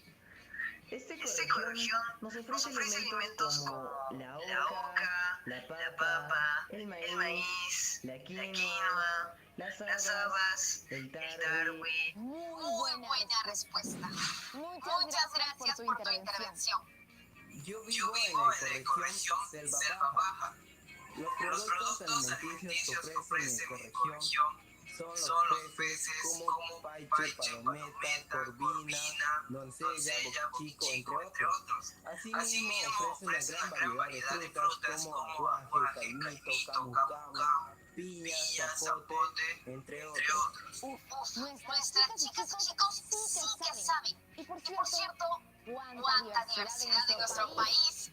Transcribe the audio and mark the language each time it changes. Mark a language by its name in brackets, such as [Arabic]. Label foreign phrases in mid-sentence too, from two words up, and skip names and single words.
[Spanish] Esta ecorregión nos ofrece alimentos como la oca, la papa, el maíz, la quinoa, las habas, el tarwi. Muy buena respuesta. Muchas gracias por tu intervención. Yo vivo en la ecorregión Selva Baja. Los productos alimenticios que ofrece mi ecorregión son los peces como paiche, palometa, corvina, doncella, bochico, entre otros. Asimismo ofrece una gran variedad de frutas como aguaje, caimito, camu camu, piña, zapote, entre otros. Nuestras chicas y chicos sí que saben. Y por cierto, cuánta diversidad en nuestro país.